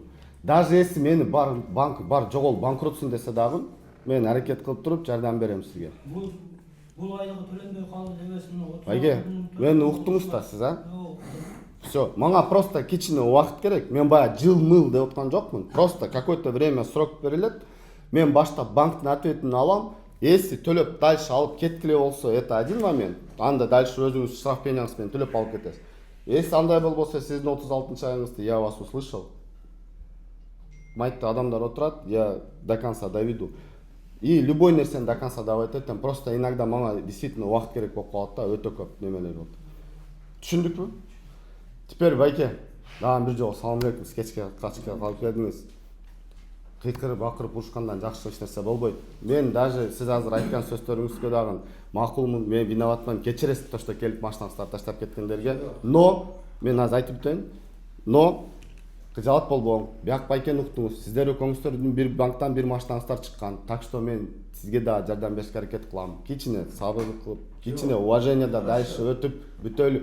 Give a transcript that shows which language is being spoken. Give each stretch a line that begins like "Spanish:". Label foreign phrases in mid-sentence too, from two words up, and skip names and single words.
Russian: Даже если
Kyrgyz: мени бар жогол банкротсун десе дагы, мен аракет кылып туруп жардам берем сизге. Бул айга төлөнбөй калды дебесин. Байке, мени уктуңуз да сиз, а? Все, мага просто кичине убакыт керек. Мен баягы жыл-мыл деп аткан жокмун.
Russian: Просто какое-то время срок берилет.
Kyrgyz: Мен баштап банктын ответин алам. Если төлөп дальше алып кеткиле болсо,
Russian: это один момент.
Kyrgyz: Анда дальше өзүңүз штрафпенияңыз менен төлөп алып кетесиз. Если андай болбосо, сиздин 36-чы айыңызды
Russian: я вас услышал.
Kyrgyz: Майтты адамдар отурат,
Russian: я до конца доведу. И любой
Kyrgyz: нерсени до конца давать этем.
Russian: Просто иногда
Kyrgyz: мага действительно убакыт керек болуп калат да, өтө көп немелер болот. Түшүндүкпү? Теперь байке, дагы бир жолу
Arabic: سلام عليكم,
Kyrgyz: кечке калып келдиңиз. Кыйкырып, акырып урушкандан жакшы эч нерсе болбойт. Мен даже сиз азыр айткан сөздөрүңүзгө дагы макулмун, мен виноватмын, кечиресиз
Russian: то, что
Kyrgyz: келип машинаңызды таштап кеткендерге. Но мен азыр айтып өтөйүн. Но кыжалат болбоң. Бияк байкени уктуңуз. Сиздер экөөңүздөрдүн бир банктан бир машинаңыздар чыккан.
Russian: Так что
Kyrgyz: мен сизге да жардам беришке аракет кылам. Кичине сабырдык кылып, кичине уважениеда дальше өтүп, бүтөлү.